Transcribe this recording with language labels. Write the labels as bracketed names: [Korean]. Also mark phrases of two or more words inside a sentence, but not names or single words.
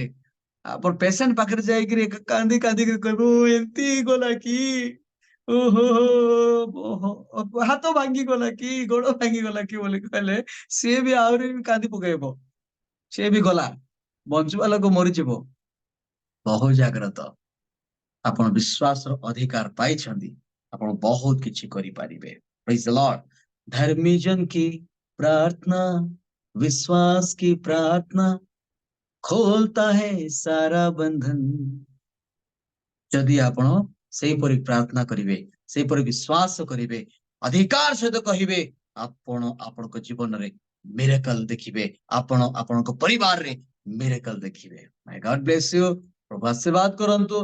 [Odia] ଆପଣ ପେସେଣ୍ଟ ପାଖରେ ଯାଇକିରି କାନ୍ଦି କାନ୍ଦିକିରି କହିବ ଏମିତି ଗଲା କି, ଓହୋ ଓହୋ ହାତ ଭାଙ୍ଗିଗଲା କି, ଗୋଡ ଭାଙ୍ଗିଗଲା କି ବୋଲି କହିଲେ ସିଏ ବି ଆହୁରି କାନ୍ଦି ପକେଇବ। ସିଏ ବି ଗଲା, ବଞ୍ଚିବା ଲୋକ ମରିଯିବ। ବହୁ ଜାଗ୍ରତ, ଆପଣ ବିଶ୍ୱାସର ଅଧିକାର ପାଇଛନ୍ତି, ଆପଣ ବହୁତ କିଛି କରିପାରିବେ। [English] Praise the Lord. [Hindi] धर्मीजन की प्रार्थना, विश्वास की प्रार्थना खोलता है सारा बंधन। [Odia] ଯଦି ଆପଣ ସେଇପରି ପ୍ରାର୍ଥନା କରିବେ, ସେଇପରି ବିଶ୍ୱାସ କରିବେ, ଅଧିକାର ସହିତ କହିବେ, ଆପଣ ଆପଣଙ୍କ ଜୀବନରେ ମିରାକଲ ଦେଖିବେ, ଆପଣ ଆପଣଙ୍କ ପରିବାରରେ ମିରାକଲ ଦେଖିବେ। [English] May God bless you. [Odia] ପ୍ରଭୁ ଆଶୀର୍ବାଦ କରନ୍ତୁ।